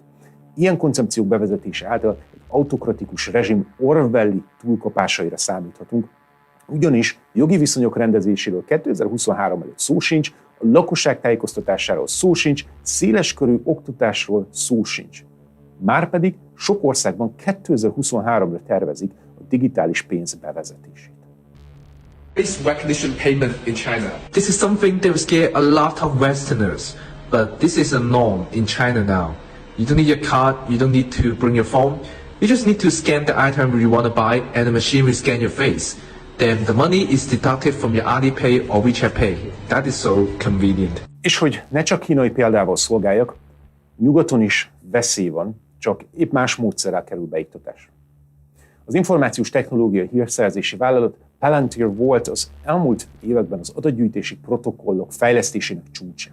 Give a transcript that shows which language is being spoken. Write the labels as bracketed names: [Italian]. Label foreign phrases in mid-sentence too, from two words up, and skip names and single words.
[Hungarian] Ilyen koncepciók bevezetése által egy autokratikus rezsim Orwelli túlkapásaira számíthatunk, ugyanis jogi viszonyok rendezéséről 2023 előtt szó sincs, a lakosság tájékoztatásáról szó sincs, széleskörű oktatásról szó sincs. Márpedig sok országban 2023-ra tervezik a digitális pénz bevezetését. [English] Face recognition payment in China. This is something that will scare a lot of Westerners, but this is a norm in China now. You don't need your card, you don't need to bring your phone. You just need to scan the item you want to buy and the machine will scan your face. Then the money is deducted from your Alipay or WeChat Pay. That is so convenient. [Hungarian] És hogy ne csak kínai példával szolgáljak, nyugaton is veszély van, csak épp más módszerrel kerül beiktatásra. Az információs technológiai hírszerzési vállalat Palantir volt az elmúlt években az adatgyűjtési protokollok fejlesztésének csúcsán.